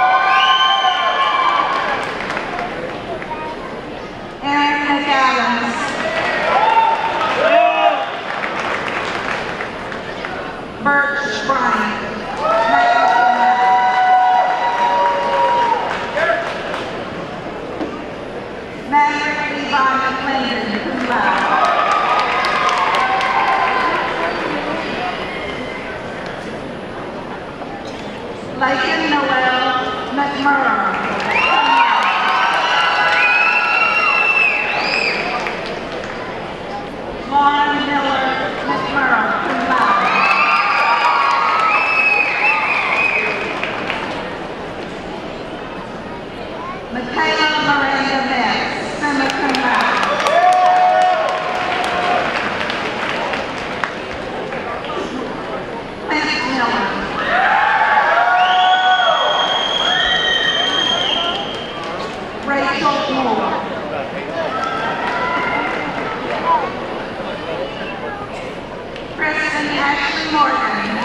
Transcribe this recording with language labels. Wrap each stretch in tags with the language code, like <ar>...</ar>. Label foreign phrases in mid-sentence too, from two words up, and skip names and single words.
<en>Aaron McAdams. Birch Bryant. Maverick Levi McClendon,</en> <la>cum laude.</la> <en>Lakin Noel McMurray. Lauren Miller McMurray,</en> <la>cum laude.</la> <en>Michaela Miranda Metz,</en> <la>summa cum laude.</la> <en>Clint Miller. Rachel Moore. Kristen Ashley Morgan.</en>